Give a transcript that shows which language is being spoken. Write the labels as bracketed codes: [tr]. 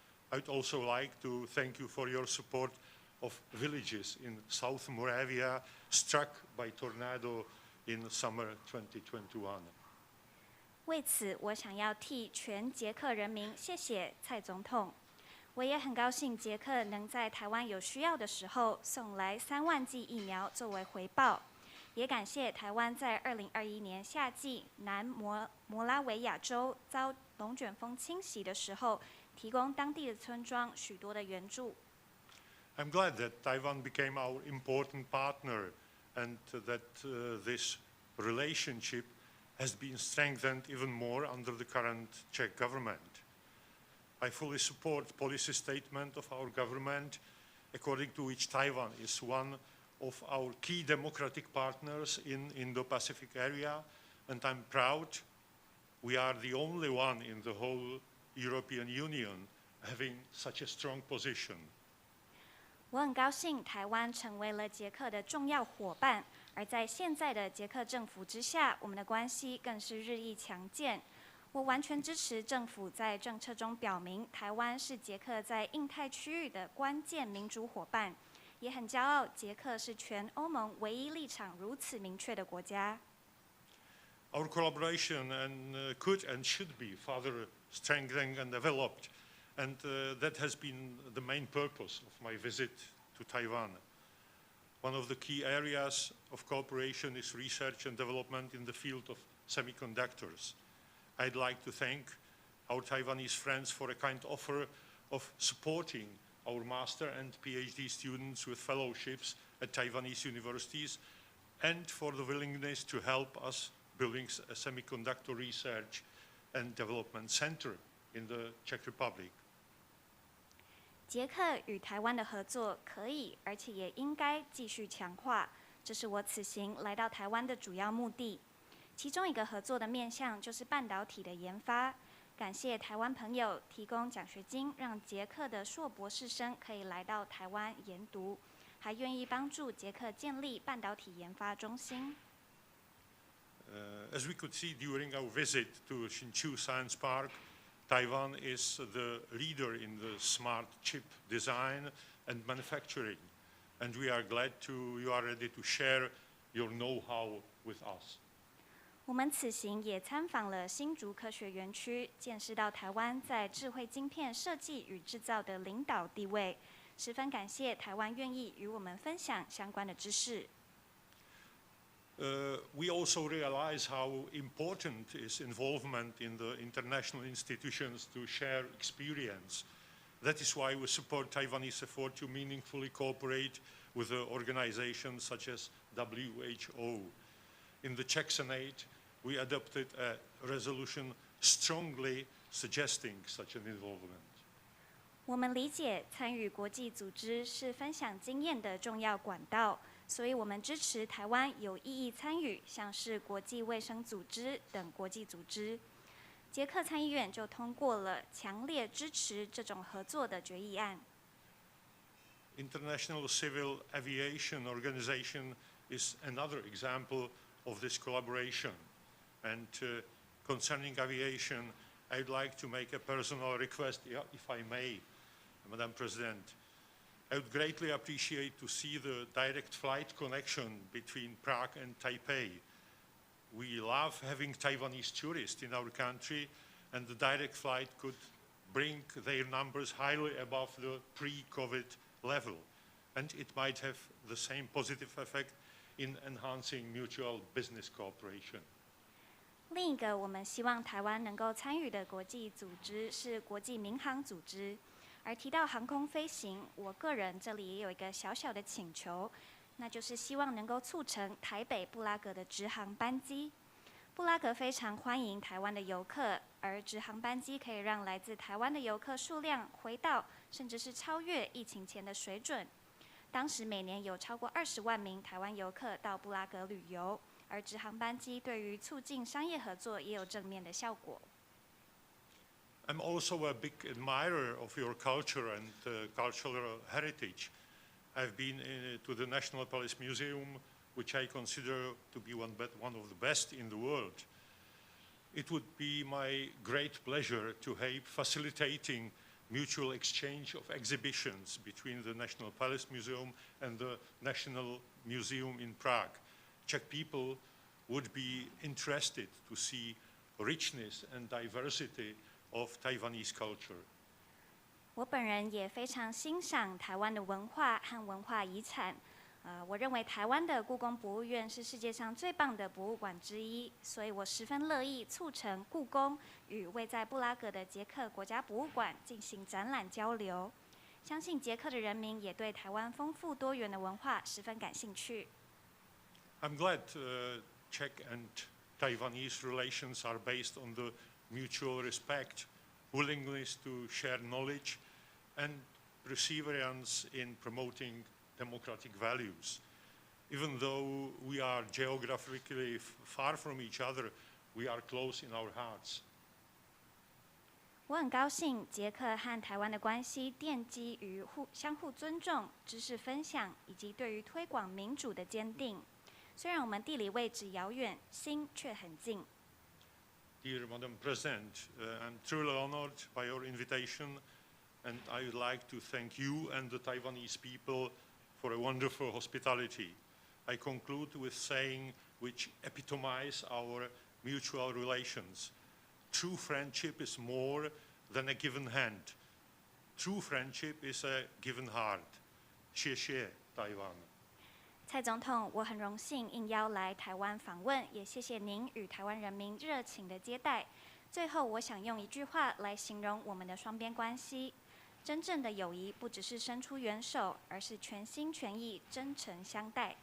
[en] I would also like to thank you for your support of villages in South Moravia struck by tornado in summer 2021. [zh] 为此，我想要替全捷克人民谢谢蔡总统。我也很高兴捷克能在台湾有需要的时候送来3万剂疫苗作为回报，也感谢台湾在2021年夏季南摩拉维亚州遭龙卷风侵袭的时候，提供当地的村庄许多的援助。 [en] I'm glad that Taiwan became our important partner and that this relationship has been strengthened even more under the current Czech government. I fully support the policy statement of our government, according to which Taiwan is one of our key democratic partners in Indo-Pacific area, and I'm proud we are the only one in the whole European Union having such a strong position. [zh] 我很高兴台湾成为了捷克的重要伙伴，而在现在的捷克政府之下，我们的关系更是日益强健。我完全支持政府在政策中表明，台湾是捷克在印太区域的关键民主伙伴，也很骄傲，捷克是全欧盟唯一立场如此明确的国家。 [en] Our collaboration could and should be further strengthened and developed, and that has been the main purpose of my visit to Taiwan. One of the key areas of cooperation is research and development in the field of semiconductors. I'd like to thank our Taiwanese friends for a kind offer of supporting our master and PhD students with fellowships at Taiwanese universities and for the willingness to help us building a semiconductor research and development center in the Czech Republic. [zh] 捷克与台湾的合作可以，而且也应该继续强化，这是我此行来到台湾的主要目的。其中一个合作的面向就是半导体的研发。感谢台湾朋友提供奖学金，让捷克的硕博士生可以来到台湾研读，还愿意帮助捷克建立半导体研发中心。 [en] As we could see during our visit to Hsinchu Science Park, Taiwan is the leader in the smart chip design and manufacturing, and we are glad you are ready to share your know-how with us. [zh] 我们此行也参访了新竹科学园区，见识到台湾在智慧晶片设计与制造的领导地位，十分感谢台湾愿意与我们分享相关的知识。 [en] We also realize how important is involvement in the international institutions to share experience. That is why we support Taiwanese effort to meaningfully cooperate with organizations such as WHO. In the Czech Senate, we adopted a resolution strongly suggesting such an involvement. [zh] 我们理解参与国际组织是分享经验的重要管道，所以我们支持台湾有意义参与，像是国际卫生组织等国际组织。捷克参议院就通过了强烈支持这种合作的决议案。 [en] International Civil Aviation Organization is another example of this collaboration. And concerning aviation, I'd like to make a personal request, if I may, Madam President. I would greatly appreciate to see the direct flight connection between Prague and Taipei. We love having Taiwanese tourists in our country, and the direct flight could bring their numbers highly above the pre-COVID level. And it might have the same positive effect in enhancing mutual business cooperation. [zh] 另一个我们希望台湾能够参与的国际组织是国际民航组织。而提到航空飞行，我个人这里也有一个小小的请求，那就是希望能够促成台北布拉格的直航班机。布拉格非常欢迎台湾的游客，而直航班机可以让来自台湾的游客数量回到甚至是超越疫情前的水准。当时每年有超过20万名台湾游客到布拉格旅游，而直航班机对于促进商业合作也有正面的效果。 [en] I'm also a big admirer of your culture and cultural heritage. I've been to the National Palace Museum, which I consider to be one of the best in the world. It would be my great pleasure to help facilitating mutual exchange of exhibitions between the National Palace Museum and the National Museum in Prague. Czech people would be interested to see richness and diversity of Taiwanese culture. [zh] 我本人也非常欣赏台湾的文化和文化遗产。我认为台湾的故宫博物院是世界上最棒的博物馆之一，所以我十分乐意促成故宫与位在布拉格的捷克国家博物馆进行展览交流。相信捷克的人民也对台湾丰富多元的文化十分感兴趣。 [en] I'm glad Czech and Taiwanese relations are based on the mutual respect, willingness to share knowledge, and perseverance in promoting democratic values. Even though we are geographically far from each other, we are close in our hearts. [zh] 我很高兴捷克和台湾的关系奠基于相互尊重、知识分享以及对于推广民主的坚定。虽然我们地理位置遥远，心却很近。 [en] Dear Madam President, I'm truly honored by your invitation, and I would like to thank you and the Taiwanese people for a wonderful hospitality. I conclude with saying which epitomize our mutual relations. True friendship is more than a given hand. True friendship is a given heart. [zh] 谢谢台湾。蔡总统，我很荣幸应邀来台湾访问，也谢谢您与台湾人民热情的接待。最后，我想用一句话来形容我们的双边关系：真正的友谊不只是伸出援手，而是全心全意、真诚相待。